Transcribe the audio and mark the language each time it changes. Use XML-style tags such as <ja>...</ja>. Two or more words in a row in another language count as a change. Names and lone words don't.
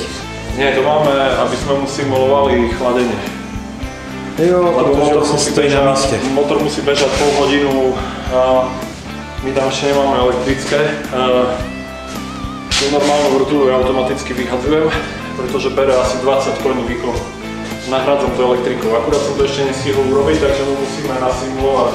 <sk>Nie, to máme, aby sme mu simulovali chladenie.</sk> <cs>Jo, protože to se stojí na místě.</cs> <sk>Motor musí bežať pol hodinu a my tam ešte nemáme elektrické. Tu normálnu vrtuľu ja automaticky vyhadzujem, pretože bere asi 20 koní výkon. Nahrádzam to elektrikou. Akurát som to ešte nestihol urobiť, takže mu musíme nasimulovať.</sk>